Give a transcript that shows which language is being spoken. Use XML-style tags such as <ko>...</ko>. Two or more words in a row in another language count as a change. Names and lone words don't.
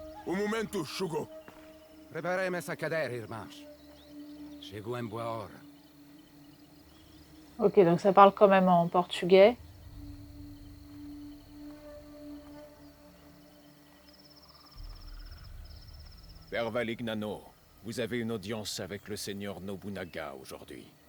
<pt>Un momento, Shugo. Preparem essa cadeira, irmãos. Chego em boa hora.</pt> <fr>Ok, donc ça parle quand même en portugais. Père Valignano, vous avez une audience avec le seigneur Nobunaga aujourd'hui.</fr>